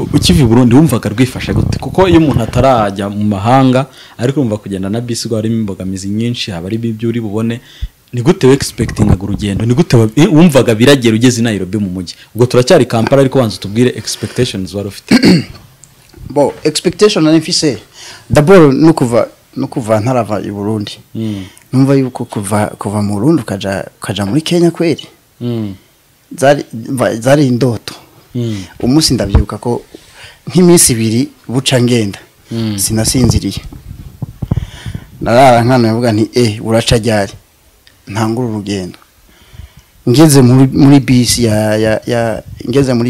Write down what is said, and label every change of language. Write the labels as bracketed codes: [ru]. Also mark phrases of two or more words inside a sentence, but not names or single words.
[rw] ukiva i Burundi wumvaga rwifashe gute kuko iyo umuntu atarajya mu mahanga ariko urumva kugenda na bisi ngo harimo imbogamizi nyinshi haba ari ibyo uri bubone ni gute we expectingaga urugendo ni gute wumvaga biragera ugeze i Nairobi mu mujyi ubwo turacyari Kampala ariko wanze tubwire expectations wari ufite [rn] bo expectation nari mfise d'abord no kuva ntarava i Burundi numva yuko kuva mu Burundi ukaja muri Kenya kweri zari indoto umunsi ndabyibuka ko nk'iminsi 2 buca ngenda sinasinziriye narara nkana yavuga nti uraca ryari ntangura urugendo ngeze muri bisi ngeze muri